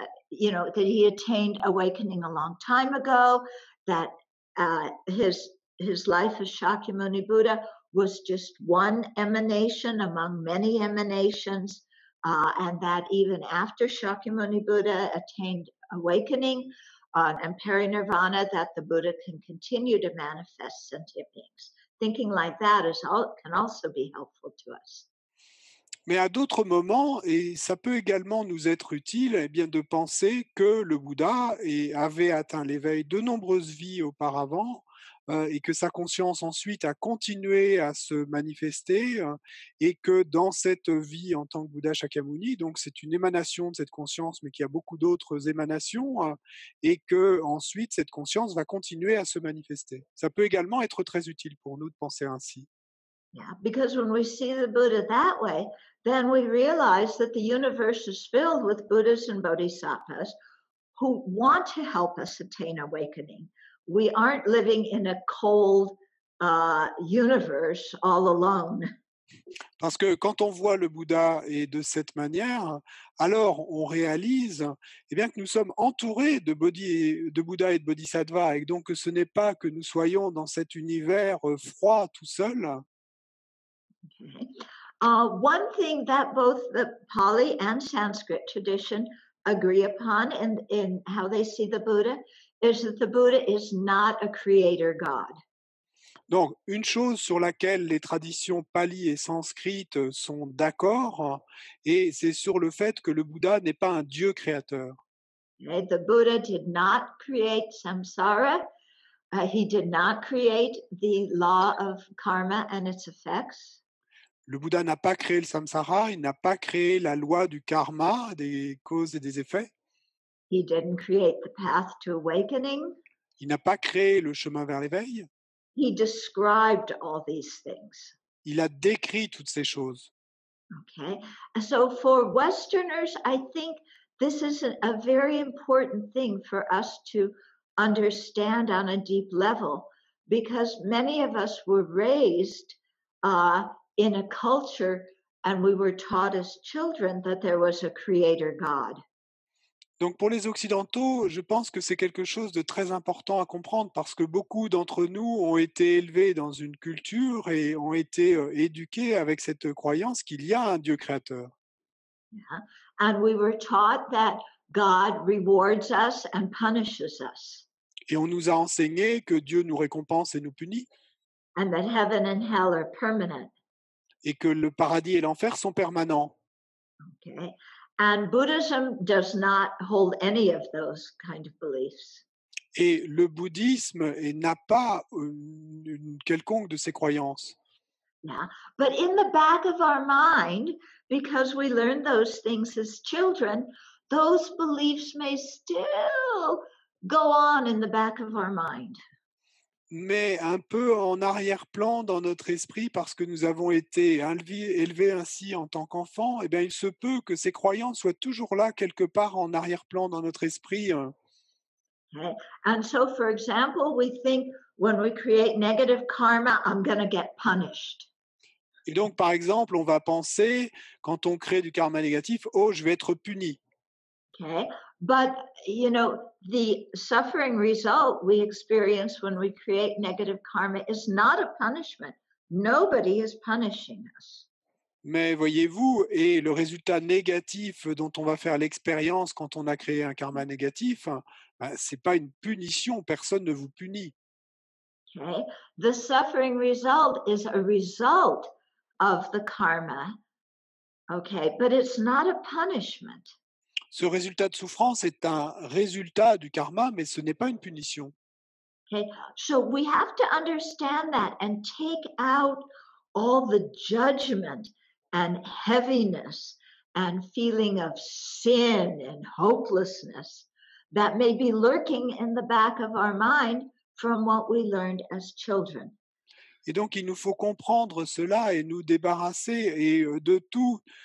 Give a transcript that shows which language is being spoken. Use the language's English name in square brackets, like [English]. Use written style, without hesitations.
[English] you know, that he attained awakening a long time ago, that his life as Shakyamuni Buddha was just one emanation among many emanations, and that even after Shakyamuni Buddha attained awakening and parinirvana, that the Buddha can continue to manifest sentient beings. Thinking like that can also be helpful to us. [French] Mais à d'autres moments, et ça peut également nous être utile, eh bien, de penser que le Bouddha avait atteint l'éveil de nombreuses vies auparavant, et que sa conscience ensuite a continué à se manifester, et que dans cette vie en tant que Bouddha Shakyamuni, donc c'est une émanation de cette conscience, mais qu'il y a beaucoup d'autres émanations, et que ensuite cette conscience va continuer à se manifester. Ça peut également être très utile pour nous de penser ainsi. [English] Yeah, because when we see the Buddha that way, then we realize that the universe is filled with Buddhas and Bodhisattvas who want to help us attain awakening. We aren't living in a cold universe all alone. [French] Parce que quand on voit le Bouddha et de cette manière, alors on réalise eh bien, que nous sommes entourés de Bouddha et de Bodhisattva, et donc que ce n'est pas que nous soyons dans cet univers froid tout seul. [English] Okay. One thing that both the Pali and Sanskrit tradition agree upon in how they see the Buddha is that the Buddha is not a creator God. [French] Donc, une chose sur laquelle les traditions pali et sanskrites sont d'accord, et c'est sur le fait que le Bouddha n'est pas un Dieu créateur. [English] Okay? The Buddha did not create samsara. He did not create the law of karma and its effects. [French] Le Bouddha n'a pas créé le samsara, il n'a pas créé la loi du karma, des causes et des effets. [English] He didn't create the path to awakening. [French] Il n'a pas créé le chemin vers l'éveil. [English] He described all these things. [French] Il a décrit toutes ces choses. [English] Okay. So for Westerners, I think this is a very important thing for us to understand on a deep level, because many of us were raised in a culture and we were taught as children that there was a creator God. [French] Donc pour les Occidentaux, je pense que c'est quelque chose de très important à comprendre parce que beaucoup d'entre nous ont été élevés dans une culture et ont été éduqués avec cette croyance qu'il y a un Dieu créateur. [English] Yeah. And we were taught that God rewards us and punishes us, [French] Et on nous a enseigné que Dieu nous récompense et nous punit, [English] and that heaven and hell are permanent. [French] et que le paradis et l'enfer sont permanents. [English] Okay. And Buddhism does not hold any of those kind of beliefs. [French] Et le bouddhisme n'a pas une quelconque de ces croyances. [English] Yeah. But in the back of our mind, because we learned those things as children, those beliefs may still go on in the back of our mind. [French] Mais un peu en arrière-plan dans notre esprit, parce que nous avons été élevés ainsi en tant qu'enfants, eh bien, il se peut que ces croyances soient toujours là, quelque part en arrière-plan dans notre esprit. [English] Okay. And so, for example, we think when we create negative karma, I'm going to get punished. [French] Et donc, par exemple, on va penser, quand on crée du karma négatif, oh, je vais être puni. [English] Okay. But, you know, the suffering result we experience when we create negative karma is not a punishment. Nobody is punishing us. [French] Mais voyez-vous, et le résultat négatif dont on va faire l'expérience quand on a créé un karma négatif, ce n'est pas une punition, personne ne vous punit. [English] Okay. The suffering result is a result of the karma. Okay. But it's not a punishment. [French] Ce résultat de souffrance est un résultat du karma, mais ce n'est pas une punition. [English] Okay. So we have to understand that and take out all the judgment and heaviness and feeling of sin and hopelessness that may be lurking in the back of our mind from what we learned as children. [French] Et donc, il nous faut comprendre cela et nous débarrasser de tout.